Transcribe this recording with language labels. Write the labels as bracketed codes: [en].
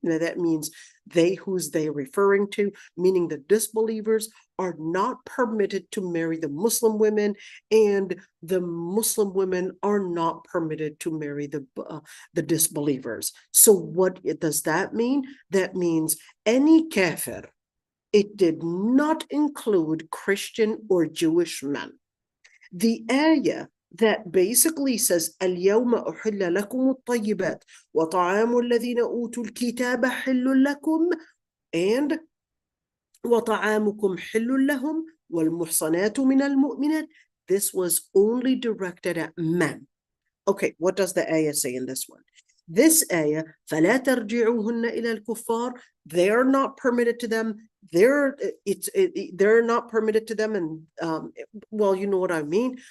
[en] Now that means who's they referring to, meaning the disbelievers are not permitted to marry the Muslim women, and the Muslim women are not permitted to marry the disbelievers. So what does that mean? That means any kafir. It did not include Christian or Jewish men. The ayah that basically says [ar] اليوم أحل لكم الطيبات وطعام الذين أوتوا الكتاب حل لكم and وطعامكم حل لهم والمحصنات من المؤمنات. [en] This was only directed at men. Okay, what does the ayah say in this one? This ayah, [ar] فَلَا تَرْجِعُوهُنَّ إِلَى الْكُفَّارِ, [en] they're not permitted to them. They're not permitted to them, and well, you know what I mean.